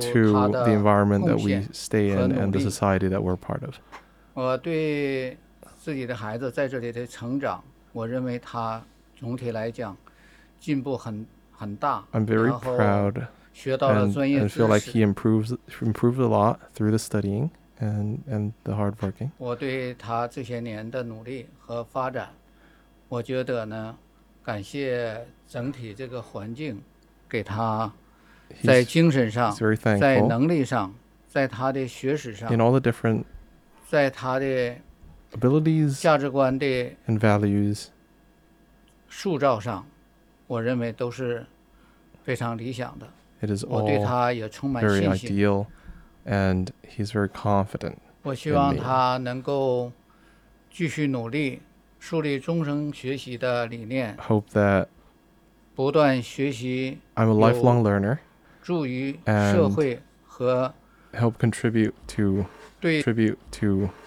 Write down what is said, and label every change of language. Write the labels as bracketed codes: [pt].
[en] to the environment that we stay in and the society that we're part of. [zh] 我对自己的孩子在这里的成长，我认为他总体来讲进步很大。 [en] I'm very proud. [zh] 学到了专业知识。 [en] And feel like he improved a lot through the studying and the hard working. [zh] 我对他这些年的努力和发展，我觉得呢，感谢整体这个环境，给他在精神上、在能力上、在他的学识上、 [en] in all the different [zh] 在他的 [en] abilities [zh] 价值观的 [en] and values [zh] 塑造上，我认为都是非常理想的。 [en] It is all very ideal, and he's very confident. [zh] 我希望他能够继续努力，树立终生学习的理念。 [en] Hope that [zh] 不断学习。 [en] I'm a lifelong learner. [zh] 助于社会和 [en] help contribute to [zh] 对 [en] contribute to